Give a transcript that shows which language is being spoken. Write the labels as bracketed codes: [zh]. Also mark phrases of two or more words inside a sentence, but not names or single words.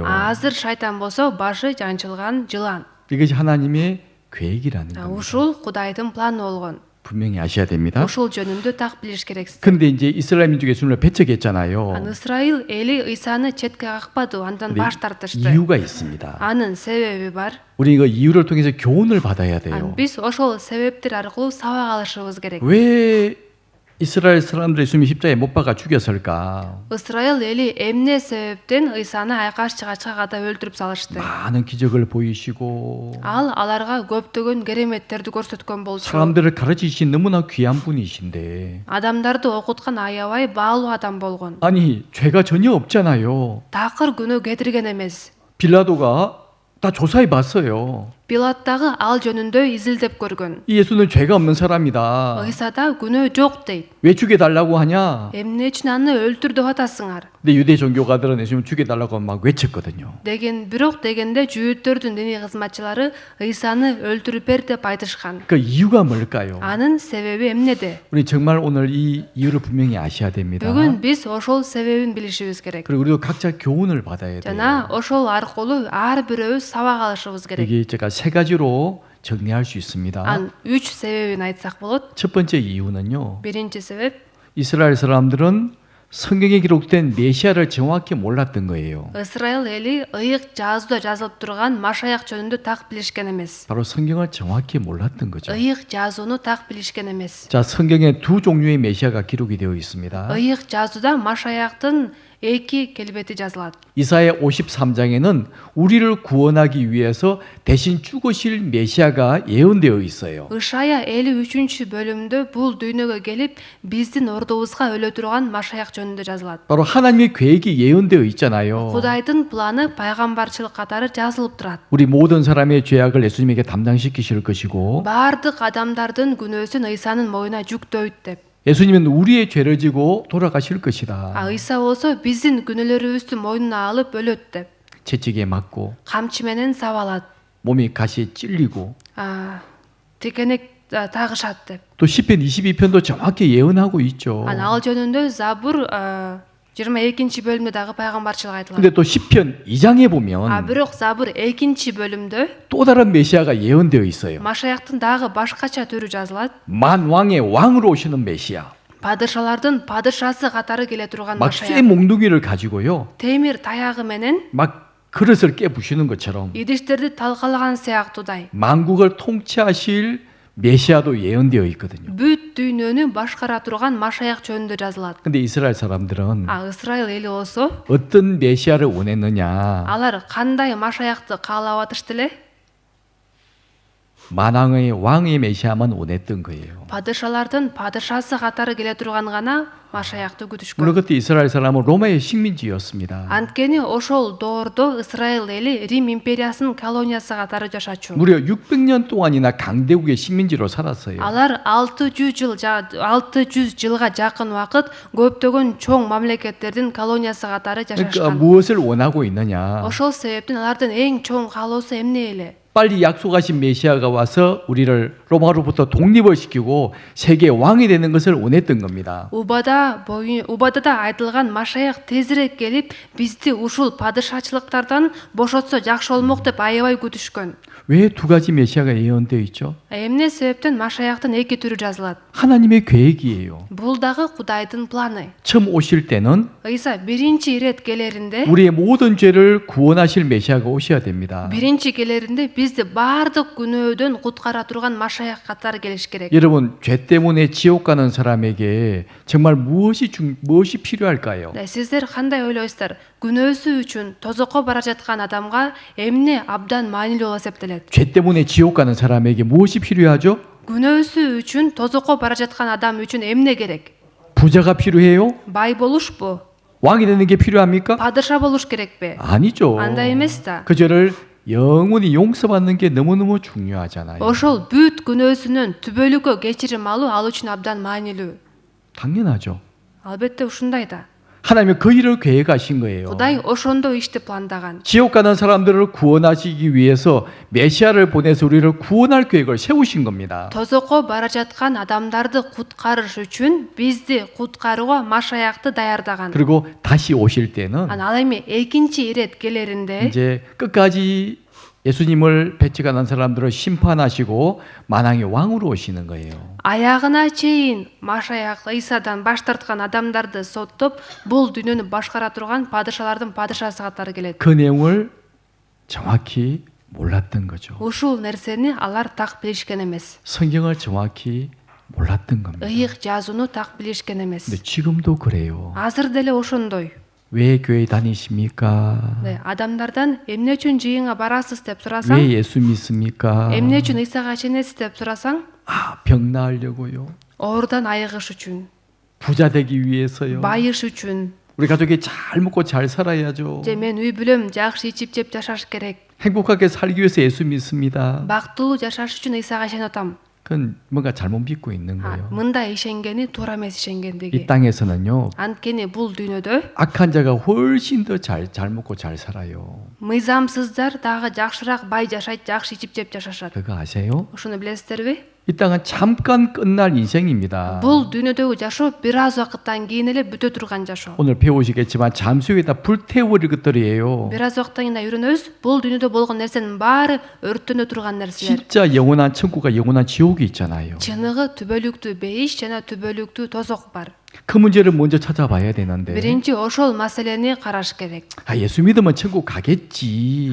[ky] азыр шайтан болсо башы жанчылган жылан. [ko] 이것이 하나님의 계획이라는 겁니다. [ky] ушул Кудайдын планы болгон. [ko] 분명히 아셔야 됩니다. [ky] ошол жөнүндө так билиш керексиз. [ko] 근데 이제 이스라엘 민족이 예수님을 배척했잖아요. [ky] ысрайыл эли ыйсаны четке какпады, андан [ko] 근데 [ky] баш тартышты. [ko] 이유가 있습니다. [ky] анын себеби бар. [ko] 우리 그 이유를 통해서 교훈을 받아야 돼요. [ky] биз ошол себептер аркылуу сабак алышыбыз керек. [ko] 왜 이스라엘 사람들이 예수님을 십자가에 못 박아 죽였을까? [ky] ысрайыл эли эмне себептен ыйсаны айкаш чыгачка ката өлтүрүп салышты? [ko] 많은 기적을 보이시고 [ky] ал аларга көптөгөн кереметтерди көрсөткөн болчу. [ko] 사람들을 가르치신 너무나 귀한 분이신데 [ky] адамдарды окуткан аябай баалуу адам болгон. [ko] 아니 죄가 전혀 없잖아요. [ky] такыр күнөө кетирген эмес. [ko] 빌라도가 다 조사해 봤어요. [ky] Пилат дагы ал жөнүндө изилдеп көргөн. [ko] 이 예수는 죄가 없는 사람이다. [ky] ыйсада күнөө жок дейт. [ko] 왜 죽여달라고 하냐? [ky] эмне үчүн аны өлтүр деп атасыңар? [ko] 근데 유대 종교가들은 예수님 죽여달라고 막 외쳤거든요. [ky] бирок дегенде жүйүттөрдүн диний кызматчылары ыйсаны өлтүрүп бер деп айтышкан. [ko] 그 이유가 뭘까요? [ky] анын себеби эмнеде? [ko] 우리 정말 오늘 이 이유를 분명히 아셔야 됩니다. [ky] бүгүн биз ошол себебин билишибиз керек. [ko] 그리고 우리도 각자 교훈을 받아야 [ky] жана [ko] 돼요. [ky] ошол аркылуу ар бирөөбүз сабак алышыбыз керек. [ko] 여기 제가 세 가지로 정리할 수 있습니다. [ky] 3 себебин айтсак болот. [ko] 첫 번째 이유는요. [ky] биринчи себеп, [ko] 이스라엘 사람들은 성경에 기록된 메시아를 정확히 몰랐던 거예요. [ky] ысрайыл эли ыйык жазууда жазылып турган Машаяк жөнүндө так билишкен эмес. [ko] 바로 성경을 정확히 몰랐던 거죠. [ky] ыйык жазууну так билишкен эмес. [ko] 자, 성경에 두 종류의 메시아가 기록이 되어 있습니다. [ky] ыйык жазууда Машаяктын 2 келбети жазылат. [ko] 이사야 53장에는 우리를 구원하기 위해서 대신 죽으실 메시아가 예언되어 있어요. [ky] Ышая 53 бөлүмдө бул дүйнөгө келип, биздин ордубузга өлө турган Машаяк жөнүндө жазылат. [ko] 바로 하나님의 계획이 예언되어 있잖아요. [ky] Кудайдын планы пайгамбарчылык катары жазылып турат. [ko] 우리 모든 사람의 죄악을 예수님에게 담당시키실 것이고 [ky] Бардык адамдардын күнөөсүн ыйсанын моюна жүктөйт деп. [ko] 예수님은 우리의 죄를 지고 돌아가실 것이다. [ky] Ыйса болсо биздин күнөөлөрүбүздү мойнуна алып өлөт деп. [ko] 채찍에 맞고 [ky] Камчы менен сабалат. [ko] 몸이 가시에 찔리고 [ky] Текенек тагышат деп. [ko] 또 시편 22편도 정확히 예언하고 있죠. [ky] Ал жөнүндө Забур 22 бөлүмдө дагы пайгамбарчылык айтылат. [ko] 근데 또 시편 2장에 보면 [ky] Бирок Забур 2 бөлүмдө [ko] 또 다른 메시아가 예언되어 있어요. [ky] Машаяктын дагы башкача түрү жазылат. [ko] 만왕의 왕으로 오시는 메시아. [ky] Падышалардын падышасы катары келе турган [ko] 막 쇠 [ky] Машаяк. [ko] 몽둥이를 가지고요. [ky] Темир таягы менен [ko] 막 그릇을 깨부시는 것처럼 [ky] идиштерди талкалаган сыяктуудай. [ko] 만국을 통치하실 메시아도 예언되어 있거든요. [ky] Бүт дүйнөнү башкара турган Машаяк жөнүндө жазылат. [ko] 근데 이스라엘 사람들은 [ky] Ысрайыл эли болсо, [ko] 어떤 메시아를 원했느냐? [ky] алар кандай Машаякты каалап атышты эле? [ko] 만왕의 왕의 메시아만 원했던 거예요. [ky] Падышалардын падышасы катары келе турган гана Машаякты [ko] 물론 [ky] күтүшкөн. [ko] 그때 이스라엘 사람은 로마의 식민지였습니다. [ky] Анткени ошол доордо Ысрайыл эли Рим империясынын колониясы катары жашачу. [ko] 무려 600년 동안이나 강대국의 식민지로 살았어요. [ky] Алар 600 жылга жакын убакыт көптөгөн чоң мамлекеттердин колониясы катары [ko] 그러니까 [ky] жашашкан. [ko] 무엇을 원하고 있느냐? [ky] Ошол себептен алардын эң чоң каалоосу эмне эле? [ko] 빨리 약속하신 메시아가 와서 우리를 로마로부터 독립을 시키고 세계 왕이 되는 것을 원했던 겁니다. [ky] Убадада айтылган Машаяк тезирээк келип, бизди ушул падышачылыктардан бошотсо жакшы болмок деп аябай күтүшкөн. [ko] 왜 두 가지 메시아가 예언되어 있죠? [ky] Эмне себептен Машаяктын эки түрү жазылат? [ko] 하나님의 계획이에요. [ky] Бул дагы Кудайдын планы. [ko] 처음 오실 때는 [ky] Ыйса биринчи ирет келеринде, [ko] 우리의 모든 죄를 구원하실 메시아가 오셔야 됩니다. [ky] биринчи келеринде бизди баардык күнөөдөн куткара турган Машаяк катары келиш керек. [ko] 여러분, 죄 때문에 지옥 가는 사람에게 정말 무엇이 필요할까요? [ky] Сиздер кандай ойлойсуздар? Күнөөсү үчүн тозокко бара жаткан адамга эмне абдан маанилүү болуп эсептелет? [ko] 죄 때문에 지옥 가는 사람에게 무엇이 필요하죠? [ky] Күнөөсү үчүн тозокко бара жаткан адам үчүн эмне керек? [ko] 부자가 필요해요? [ky] Бай болушпу? [ko] 왕이 되는 게 필요합니까? [ky] Падыша болуш керекпи? [ko] 아니죠. [ky] Андай эмес да. [ko] 그 죄를 영원히 용서받는 게 너무너무 중요하잖아요. [ky] Ошол бүт күнөөсүнөн түбөлүккө кечирим алуу ал үчүн абдан маанилүү. [ko] 당연하죠. [ky] Албетте ушундай да. [ko] 하나님은 그 일을 계획하신 거예요. [ky] Кудай ошондой ишти пландаган. [ko] 지옥 가는 사람들을 구원하시기 위해서 메시아를 보내서 우리를 구원할 계획을 세우신 겁니다. [ky] Тозокко бара жаткан адамдарды куткарыш үчүн бизди куткарууга Машаякты даярдаган. [ko] 그리고 다시 오실 때는 [ky] Ал эми экинчи ирет келеринде [ko] 이제 끝까지 예수님을 배척하는 사람들을 심판하시고 만왕의 왕으로 오시는 거예요. [ky] аягына чейин Машаяк Ыйсадан баш тарткан адамдарды соттоп, бул дүйнөнү башкара турган падышалардын падышасы катары келет. [ko] 그 내용을 정확히 몰랐던 거죠. [ky] Ушул нерсени алар так билишкен эмес. [ko] 성경을 정확히 몰랐던 겁니다. [ky] Ыйык жазууну так билишкен эмес. [ko] 근데 지금도 그래요. [ky] Азыр деле ошондой. [ko] 왜 교회 다니십니까? [ky] Адамдардан эмне үчүн жыйынга барасыз деп сурасаң, [ko] 왜 예수 믿습니까? [ky] эмне үчүн Ыйсага ишенесиз деп сурасаң, [ko] 병 나으려고요. [ky] оорудан айыгыш үчүн, [ko] 부자 되기 위해서요. [ky] байыш үчүн, [ko] 우리 가족이 잘 먹고 잘 살아야죠. [ky] же мен үй бүлөм жакшы ичип жеп жашаш керек. [ko] 행복하게 살기 위해서 예수 믿습니다. [ky] Бактылуу жашаш үчүн Ыйсага ишенip атам. [ko] 그건 뭔가 잘못 믿고 있는 거예요. [ky] Мындай ишенгени туура эмес ишенгендиги. [ko] 이 땅에서는요. [ky] Анткени бул дүйнөдө [ko] 악한 자가 훨씬 더 잘 먹고 잘 살아요. [ky] мыйзамсыздар дагы жакшыраак бай жашайт, жакшы ичип жеп жашашат. [ko] 그거 아세요? [ky] Ушуну билесиздерби? [ko] 이 땅은 잠깐 끝날 인생입니다. [ky] Бул дүйнөдөгү жашоо бир аз убакыттан кийин эле бүтө турган жашоо. [ko] 오늘 배우시겠지만 잠시 후에 다 불태워질 것들이에요. [ky] Бир аз убакыттан кийин үйрөнөбүз, бул дүйнөдө болгон нерсенин баары өрттөнө турган нерселер. [ko] 진짜 영원한 천국과 영원한 지옥이 있잖아요. [ky] Чыныгы түбөлүктүү бейиш жана түбөлүктүү тозок бар. [ko] 그 문제를 먼저 찾아봐야 되는데. [ky] Биринчи ошол маселени караш керек. [ko] 예수 믿으면 천국 가겠지.